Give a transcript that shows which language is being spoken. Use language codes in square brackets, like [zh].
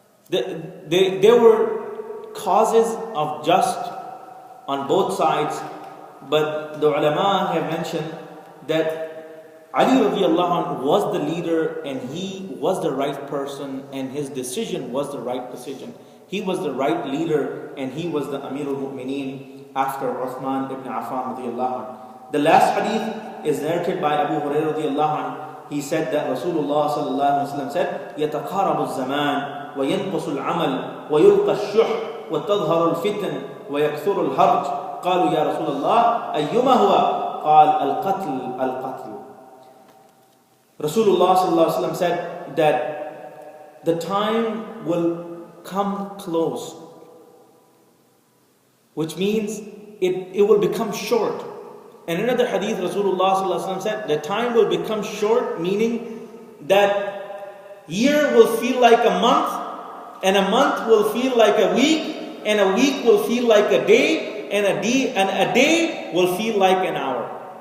[en] There were causes of just on both sides, but the ulama have mentioned that Ali radiallahu anhu was the leader, and he was the right person, and his decision was the right decision. He was the right leader, and he was the Amir al-Mu'mineen after Uthman ibn Affan radiallahu anhu. The last hadith is narrated by Abu Hurairah radiallahu anhu. He said that Rasulullah sallallahu alaihi wasallam said, [ar] يَتَقَارَبُ الزَّمَانِ وينقص العمل ويلقى الشح وتظهر الفتن ويكثر الهرج قالوا يا رسول الله أيما هو قال القتل. [en] Rasulullah sallallahu alaihi wasallam said that the time will come close, which means it will become short. And in another hadith, Rasulullah sallallahu alaihi wasallam said the time will become short, meaning that year will feel like a month, and a month will feel like a week, and a week will feel like a day, and a day will feel like an hour.